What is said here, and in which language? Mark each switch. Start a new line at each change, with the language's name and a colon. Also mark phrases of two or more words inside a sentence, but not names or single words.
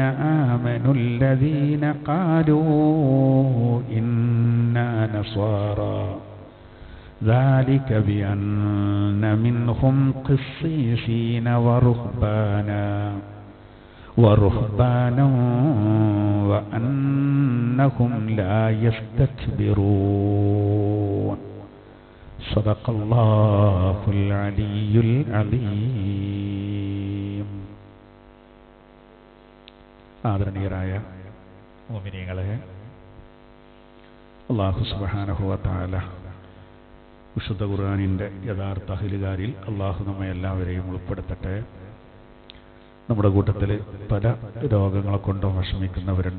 Arabic: آمنوا الذين قالوا إنا نصارى ذلك بأن منهم قسيسين ورهبانا وأنهم لا يستكبرون. صدق الله العلي العظيم.
Malayalam: ആദരണീയരായ മുഅ്മിനീങ്ങളെ,
Arabic: الله سبحانه وتعالى
Malayalam: വിശുദ്ധ ഖുർആനിൻ്റെ യഥാർത്ഥ അഹ്ലുകാരിൽ അല്ലാഹു നമ്മെ എല്ലാവരെയും ഉൾപ്പെടുത്തട്ടെ. നമ്മുടെ കൂട്ടത്തിൽ പല രോഗങ്ങളെ കൊണ്ടും വിഷമിക്കുന്നവരുണ്ട്.